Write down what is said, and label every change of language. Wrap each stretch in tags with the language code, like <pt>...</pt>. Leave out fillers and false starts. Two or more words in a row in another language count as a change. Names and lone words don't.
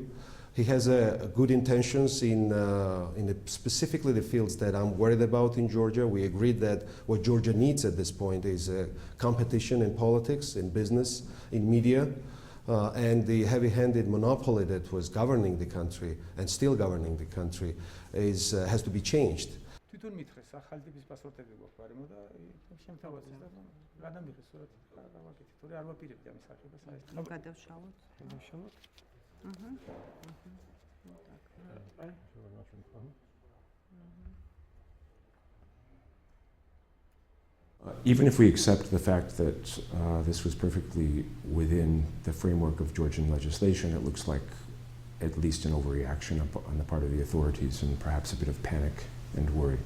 <en>He has good intentions in specifically the fields that I'm worried about in Georgia. We agreed that what Georgia needs at this point is competition in politics, in business, in media, and the heavy-handed monopoly that was governing the country and still governing the country has to be changed.</en> <ka>თვითონ მითხრეს ახალი ტიპის პასპორტები გვაქვს არემო და შემთავაზეს და გადამიღეს სურათი გავაკეთეთ. თორე არ ვაპირებდი ამის აღებას საერთოდ. გადავშალოთ.</ka> <en>Even if we accept the fact that this was perfectly within the framework of Georgian legislation, it looks like at least an overreaction on the part of the authorities and perhaps a bit of panic and worry.</en>